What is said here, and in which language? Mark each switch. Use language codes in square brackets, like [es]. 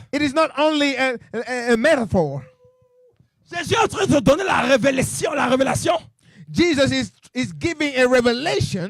[en] It is not only a metaphor. [fr] Jésus est en train de donner la révélation [en] Jesus is giving a revelation